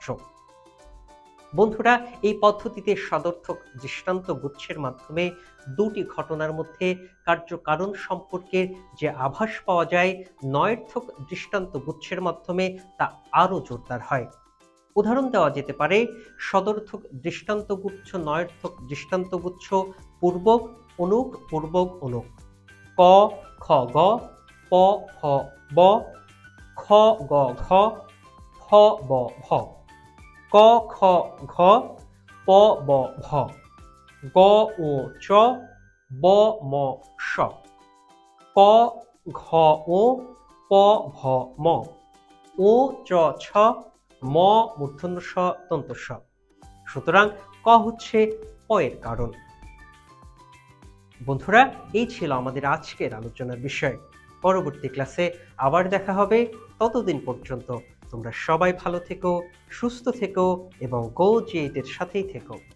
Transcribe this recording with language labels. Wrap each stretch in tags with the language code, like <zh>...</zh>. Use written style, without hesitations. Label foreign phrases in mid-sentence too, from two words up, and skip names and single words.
<bn>বন্ধুরা, এই পদ্ধতিতে সদর্থক দৃষ্টান্ত গুচ্ছের মাধ্যমে দুটি ঘটনার মধ্যে কার্য কারণ সম্পর্কের যে আভাস পাওয়া যায় নয়ার্থক দৃষ্টান্ত গুচ্ছের মাধ্যমে তা আরো জোরদার হয়। উদাহরণ দেওয়া যেতে পারে সদর্থক দৃষ্টান্তগুচ্ছ নয়ার্থক দৃষ্টান্তগুচ্ছ পূর্বক অনুক পূর্বক অনুক, ক খ গ, প খ ব, খ গ ঘ, ফ ব ভ, ক খ ঘ, প ব ভ, গ ও চ, ব ম স, ক ঘ ও, প ভ ম, ও চ ছ, ম মূর্ধন্য ষ দন্ত স। সুতরাং ক হচ্ছে ক এর কারণ। বন্ধুরা, এই ছিল আমাদের আজকের আলোচনার বিষয়। পরবর্তী ক্লাসে আবার দেখা হবে। ততদিন পর্যন্ত তোমরা সবাই ভালো থেকো, সুস্থ থেকো এবং গো জি8 এর সাথেই থেকো।</bn>